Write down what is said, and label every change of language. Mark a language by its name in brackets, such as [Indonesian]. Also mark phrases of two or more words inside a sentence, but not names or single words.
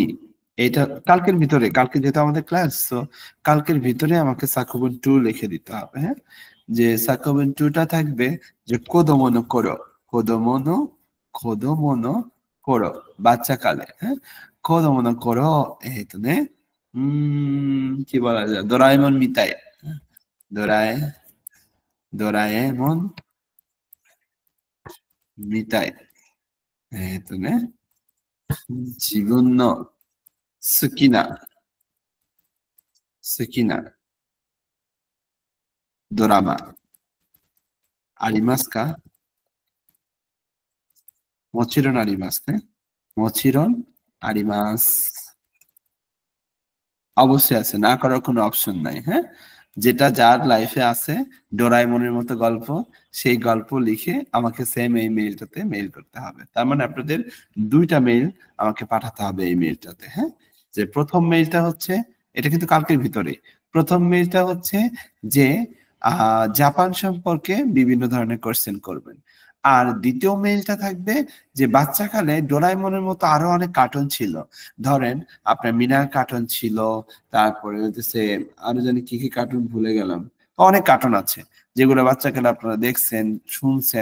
[Bangla] এটা কালকের ভিতরে, কালকে যেহেতু আমাদের ক্লাস, তো কালকের ভিতরে আমাকে সাকুবন 2 লিখে দিতে হবে, হ্যাঁ, যে সাকুবন 2টা থাকবে যে [Japanese] 子供の頃、子供の子供の頃, [Bangla] বাচ্চা কালে, হ্যাঁ, [Japanese] 子供の頃, [Bangla] নে কি বলা যায়, [Japanese] ドラえもんみたい, [Bangla] ডোরাএ ডোরাএমন [Japanese] みたい、ね自分の好きなドラマありますか？もちろんありますね。もちろんあります。 [Bangla] অবশ্যই আছে, না করার কোনো অপশন নাই, হ্যাঁ, যেটা যার লাইফে আছে ডোরাইমনের মতো গল্প, সেই গল্প লিখে আমাকে সেম এই মেইলটাতে মেইল করতে হবে। তার মানে আপনাদের 2টা মেইল আমাকে পাঠাতে হবে এই মেইলটাতে, হ্যাঁ, যে প্রথম মেইলটা হচ্ছে, এটা কিন্তু কালকের ভিতরে, প্রথম মেইলটা হচ্ছে যে জাপান সম্পর্কে বিভিন্ন ধরনের কোশ্চেন করবেন, আর দ্বিতীয় মেইলটা থাকবে যে বাচ্চাকালে ডোরাইমনের মতো আরো অনেক কার্টুন ছিল, ধরেন আপনার মিনার কার্টুন ছিল, তারপরে হচ্ছে আরো জানি কি কি কার্টুন ভুলে গেলাম, অনেক কার্টুন আছে যেগুলো বাচ্চাকালে আপনারা দেখছেন, শুনছেন।